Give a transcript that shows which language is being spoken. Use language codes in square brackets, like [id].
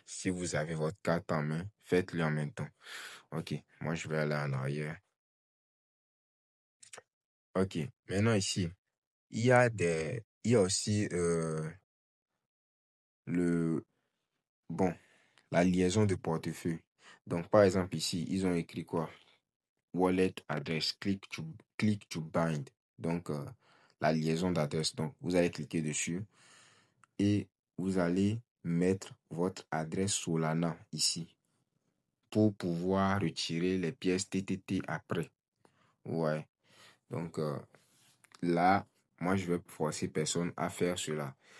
[fr] Si vous avez votre carte en main, faites-le en même temps. Ok, moi, je vais aller en arrière. Ok, maintenant ici, il y a aussi le, bon, la liaison de portefeuille. Donc, par exemple, ici, ils ont écrit quoi? [en] Wallet address, click to bind. [fr] Donc, la liaison d'adresse. Donc, vous allez cliquer dessus et vous allez mettre votre adresse Solana ici pour pouvoir retirer les pièces TTT après. Ouais. Donc, là, moi, je vais forcer personne à faire cela.